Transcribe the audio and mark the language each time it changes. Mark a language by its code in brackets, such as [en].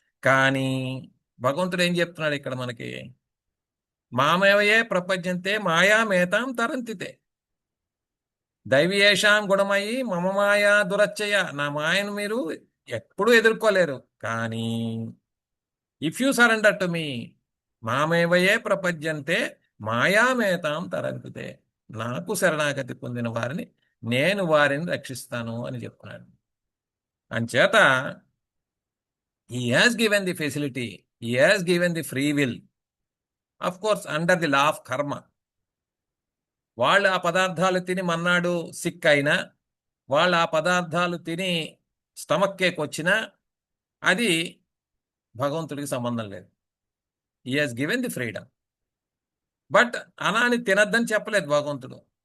[te] కానీ భగవంతుడు ఏం చెప్తున్నాడు ఇక్కడ మనకి? [sa] మామేవయే ప్రపంచంతే మాయా మేతాం తరంతితే దైవీయేషాం గుణమయ్యి మమ మాయా దురచ్చయ. [te] నా మాయను మీరు ఎప్పుడూ ఎదుర్కోలేరు. కానీ [en] if you surrender to me [sa] మామేవయే ప్రపద్యంతే మాయామేతాం తరంకుతే, [te] నాకు శరణాగతి పొందిన వారిని నేను వారిని రక్షిస్తాను అని చెప్తున్నాడు. అంచేత [en] he has given the facility, he has given the free will, of course under the law of karma. [te] వాళ్ళు ఆ పదార్థాలు తిని మన్నాడు సిక్ అయినా, వాళ్ళు ఆ పదార్థాలు తిని స్టమక్ కేక్ వచ్చినా అది భగవంతుడికి సంబంధం లేదు. [en] He has given the freedom. [te] But అనాని తినద్దని చెప్పలేదు భగవంతుడు.